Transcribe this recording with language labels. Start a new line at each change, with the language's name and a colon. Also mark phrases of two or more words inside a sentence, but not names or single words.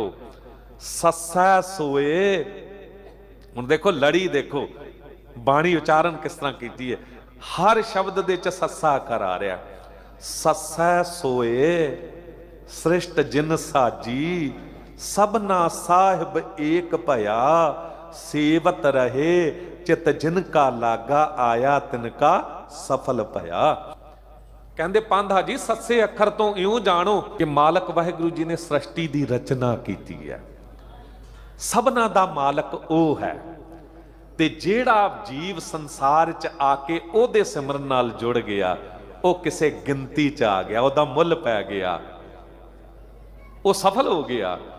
Punjabi: ਸੱਸਾ ਸੋਏ, ਹੁਣ ਦੇਖੋ ਲੜੀ, ਦੇਖੋ ਬਾਣੀ ਉਚਾਰਣ ਕਿਸ ਤਰ੍ਹਾਂ ਕੀਤੀ ਹੈ, ਹਰ ਸ਼ਬਦ ਦੇ ਚ ਸੱਸਾ ਅੱਖਰ ਆ ਰਿਹਾ। ਸੱਸੈ ਸੋਏ ਸ੍ਰਿਸ਼ਟ ਜਿਨ ਸਾਜੀ, ਸਭਨਾ ਸਾਹਿਬ ਏਕ ਭਇਆ, ਸੇਵਤ ਰਹੇ ਚਿਤ ਜਿਨਕਾ ਲਾਗਾ, ਆਇਆ ਤਿਨਕਾ ਸਫਲ ਭਇਆ। ਕਹਿੰਦੇ ਪਾਂਧਾ ਜੀ ਸੱਸੇ ਅੱਖਰ ਤੋ ਇਉਂ ਜਾਣੋ ਕਿ ਮਾਲਕ ਵਾਹਿਗੁਰੂ ਜੀ ਨੇ ਸ੍ਰਿਸ਼ਟੀ ਕੀ ਰਚਨਾ ਕੀ ਹੈ, ਸਭਨਾ ਦਾ ਮਾਲਕ ਵੋ ਹੈ, ਤੇ ਜਿਹੜਾ ਜੀਵ ਸੰਸਾਰ ਚ ਆਕੇ ਓਦੇ ਸਿਮਰਨ ਨਾਲ ਜੁੜ ਗਿਆ, ਵੋ ਕਿਸੇ ਗਿਣਤੀ ਚ ਆ ਗਿਆ, ਓਦਾ ਮੁੱਲ ਪੈ ਗਿਆ, ਵੋ ਸਫਲ ਹੋ ਗਿਆ।